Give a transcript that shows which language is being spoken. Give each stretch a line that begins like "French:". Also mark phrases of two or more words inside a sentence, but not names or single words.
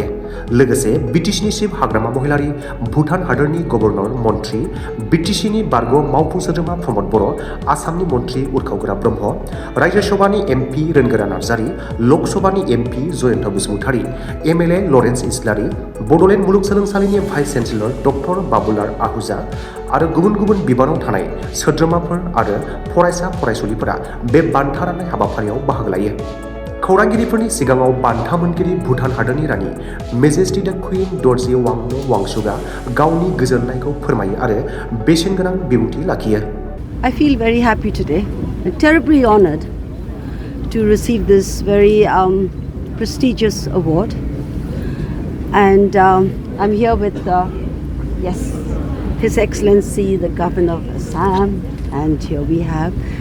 Bodo: लोगोसे बिटिसिनि चिफ हाग्रामा महिलारि, भुटान हादोरनि गभर्नर मन्थ्रि, बिटिसिनि बारग' मावफुं सोद्रोमा प्रमद बर', आसामनि मन्थ्रि उरखावगोरा ब्रह्म, रायजो सभानि एमपि रोनगोरा नार्जारि, लक सभानि एमपि जयन्त बसुमतारी, एमएलए लरेन्स इस्लारि, बड'लेण्ड मुलुगसोलोंसालिनि
English: vice chancellor
Bodo: डक्टर बाबुलाल आहूजा आरो गुबुन गुबुन बिबानाव थानाय सोद्रोमाफोर आरो फरायसा फरायसुलिफोरा बे बान्था राननाय हाबाफारियाव बाहागो लायो। खौरांगिरिफोरनि सिगाङाव बान्था मोनगिरि भुटान हादोरनि रानि
English: Majesty the Queen
Bodo: दर्जी वांमो वांचुकआ गावनि गोजोननायखौ फोरमायो आरो बेसेनगोनां बिबुंथि लाखियो।
English: I feel very happy today, terribly honored to receive this very prestigious award. And I'm here with, His Excellency, the Governor of Assam, and here we have.